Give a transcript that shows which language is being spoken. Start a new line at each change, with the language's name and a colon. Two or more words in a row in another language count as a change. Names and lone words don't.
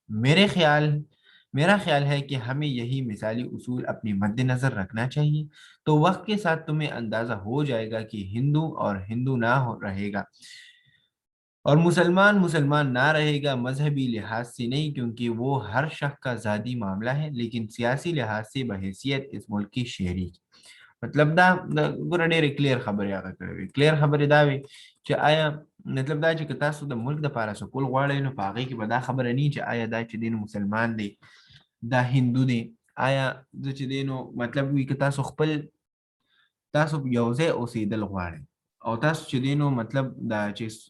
Urdu: میرا خیال ہے کہ ہمیں یہی مثالی اصول اپنی مدنظر رکھنا چاہیے، تو وقت کے ساتھ تمہیں اندازہ ہو جائے گا کہ ہندو اور ہندو نہ ہو رہے گا اور مسلمان مسلمان نہ رہے گا، مذہبی لحاظ سے نہیں کیونکہ وہ ہر شخص کا ذاتی معاملہ ہے، لیکن سیاسی لحاظ سے بحیثیت اس ملک کی شہری کی.
Pashto: मतलब دا ګوره ډېرې کلیر خبرې هغه کړې وي. کلیر خبرې دا وي چې آیا مطلب دا چې که تاسو د ملک دپاره سکول غواړئ نو په هغې کې به دا خبره نه وي چې آیا دا چې دی نو مسلمان دی، دا هندو دی، آیا زه چې دی نو مطلب وي که تاسو یو ځای اوسېدل غواړئ او تاسو چې دی نو مطلب دا چې